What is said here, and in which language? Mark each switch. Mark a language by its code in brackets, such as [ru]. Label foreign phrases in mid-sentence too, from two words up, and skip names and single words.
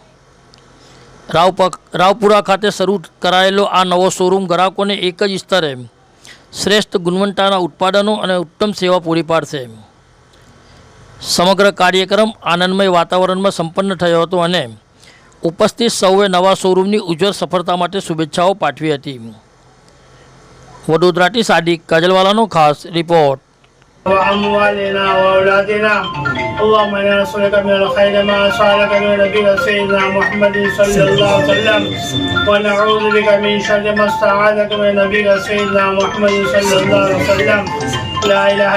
[gu] રાવપુરા ખાતે શરૂ કરાયેલો આ નવો શોરૂમ ગ્રાહકોને એક જ સ્તરે શ્રેષ્ઠ ગુણવત્તાના ઉત્પાદનો અને ઉત્તમ સેવા પૂરી પાડશે। સમગ્ર કાર્યક્રમ આનંદમય વાતાવરણમાં સંપન્ન થયો હતો અને ઉપસ્થિત સૌએ નવા શોરૂમની ઉજ્જવળ સફળતા માટે શુભેચ્છાઓ પાઠવી હતી। વડોદરાથી સાદિક કાજલવાલાનો ખાસ રિપોર્ટ। [ar] وأموالنا وأولادنا اللهم إنا نسألك من الخير ما سألك من نبيك سيدنا محمد صلى الله عليه وسلم ونعوذ بك من شر ما استعاذك من نبيك سيدنا محمد صلى الله عليه وسلم لا إله